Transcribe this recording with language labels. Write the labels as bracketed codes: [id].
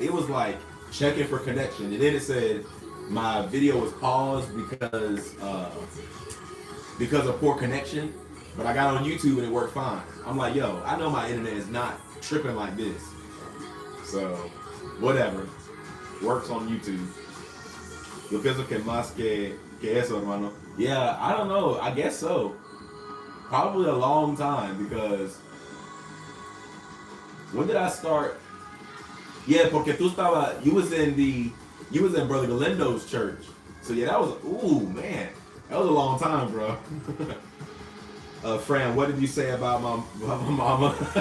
[en] It was like checking for connection, and then it said my video was paused because of poor connection. But I got on YouTube and it worked fine. I'm like, yo, I know my internet is not tripping like this. So, whatever. Works on YouTube. [es] Yo pienso que más que eso, hermano. [en] Yeah, I don't know. I guess so. Probably a long time because when did I start? Yeah, [es] porque [en] you was in Brother Galindo's church. So yeah, that was, ooh, man. That was a long time, bro. Fran, what did you say about my mama?